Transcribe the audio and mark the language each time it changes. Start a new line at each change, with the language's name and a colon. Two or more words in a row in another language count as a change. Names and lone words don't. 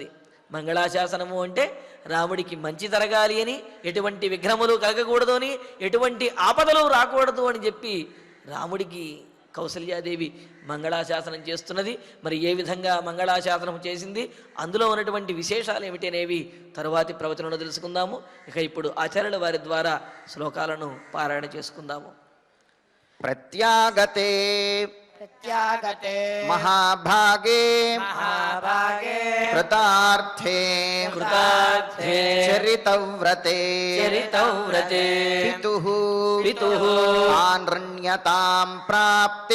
Telugu: మంగళాశాసనము అంటే రాముడికి మంచి జరగాలి అని, ఎటువంటి విఘ్నములు కలగకూడదు అని, ఎటువంటి ఆపదలు రాకూడదు అని చెప్పి రాముడికి కౌసల్యాదేవి మంగళాశాసనం చేస్తున్నది. మరి ఏ విధంగా మంగళాశాసనం చేసింది, అందులో ఉన్నటువంటి విశేషాలు ఏమిటనేవి తరువాతి ప్రవచనంలో తెలుసుకుందాము. ఇక ఇప్పుడు ఆచార్యుల వారి ద్వారా శ్లోకాలను పారాయణ చేసుకుందాము.
Sanskrit: प्रत्यागते प्रत्यागते महाभागे महाभागे कृतार्थे कृतार्थे चरितव्रते चरितव्रते पितुः आनृण्यतां प्राप्ते